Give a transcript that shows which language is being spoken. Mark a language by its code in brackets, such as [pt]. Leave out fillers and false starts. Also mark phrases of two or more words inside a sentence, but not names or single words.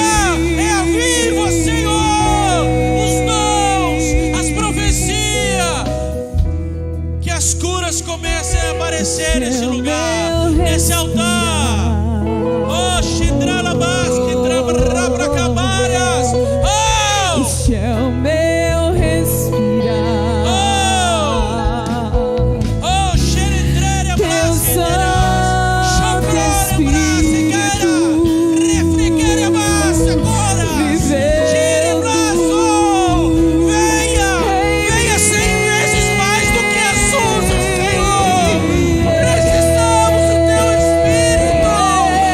[pt] É aviva, Senhor, os dons, as profecias. Que as curas comecem a aparecer nesse lugar, nesse altar. Oh, Shidralabas, Shidrabrabracabarias. Oh! Este é o meu respirar. Oh, xeretrere abraçadera, chocrore abraçadeira, refriquere abraça agora. Tire braço, venha 100 vezes mais do que as outras, Senhor. Precisamos do teu Espírito.